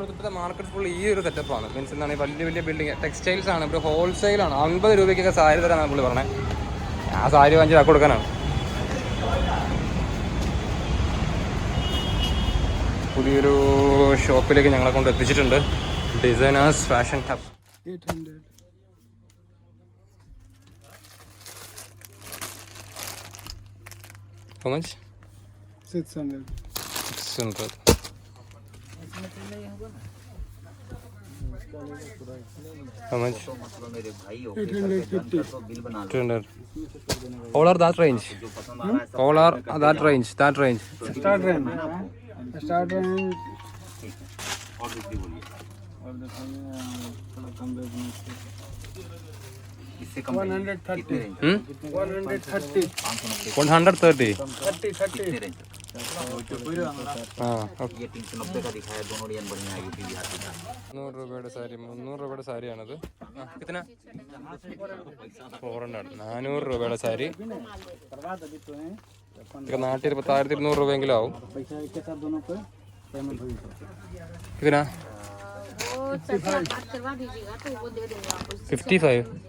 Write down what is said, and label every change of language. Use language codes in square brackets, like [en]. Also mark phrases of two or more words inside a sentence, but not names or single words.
[ml] ഇപ്പോഴത്തെ മാർക്കറ്റ് ഫുൾ ഈ ഒരു സെറ്റപ്പാണ്. മീൻസ് എന്താണ്, വലിയ വലിയ [en] building textiles [ml] ആണ്. ഇവിടെ ഹോൾസെയിലാണ്. 50 രൂപയ്ക്കൊക്കെ സാരി തരാനാണ് പുള്ളി പറഞ്ഞത്. ആ സാരി വാങ്ങിച്ച് കൊടുക്കാനാണ്. പുതിയൊരു ഷോപ്പിലേക്ക് ഞങ്ങളെ കൊണ്ട് എത്തിച്ചിട്ടുണ്ട്. ഡിസൈനേഴ്സ് ഫാഷൻ ഹബ്. 800. [en] How much? 600. 600. How much? 850. 200. All are that range? All are that range? That range? Start range. Start range. [hi] इससे कम 130. 130. 130. 30. हाँ, ये 390 का दिखाया. दोनों डिजाइन बढ़िया है. यूपी बिहार का [ml] 100 രൂപയുടെ സാരി. 300 രൂപയുടെ സാരിയാണത്. कितना? 400. 400 രൂപയുടെ സാരി. ഇതൊക്കെ നാട്ടിൽ 10,200 രൂപയെങ്കിലും ആവും. [hi] कितना? 55.